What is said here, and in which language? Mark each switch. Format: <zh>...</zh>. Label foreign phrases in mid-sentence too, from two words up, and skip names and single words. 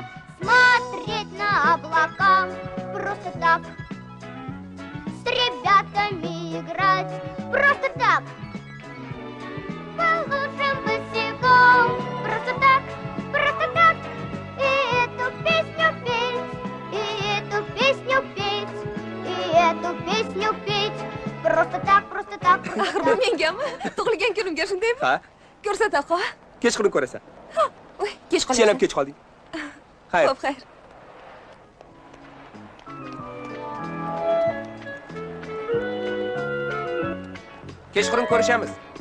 <ru>Смотреть на облака просто так, с ребятами играть просто так, по лужам босиком просто так, и эту песню петь, и эту песню петь, и эту песню петь просто так, просто так, просто</ru> <uz>Axir bu</uz> <ru>так.</ru> <uz>mengami? Tug'ilgan kunimga shundaymi? Ha? Ko'rsata qo'y. Kechqurun ko'rasan. Voy, kech Sen ham qolyapsan. kech qolding. Xayr. Xo'p, xayr. Kechqurun ko'rishamiz.</uz>